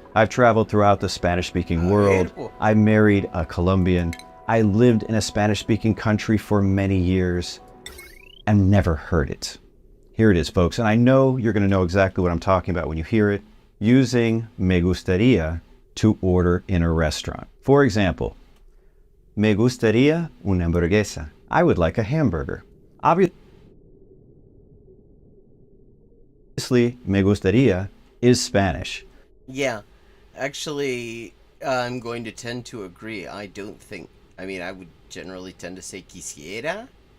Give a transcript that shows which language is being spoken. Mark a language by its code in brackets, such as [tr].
[en] I've traveled throughout the Spanish-speaking world. I married a Colombian. I lived in a Spanish-speaking country for many years and never heard it. Here it is, folks. And I know you're going to know exactly what I'm talking about when you hear it. Using me gustaría to order in a restaurant. For example, [es] me gustaría una hamburguesa. [en] I would like a hamburger. Obviously, me gustaría is Spanish. Yeah, actually, I'm going to tend to agree. I would generally tend to say quisiera.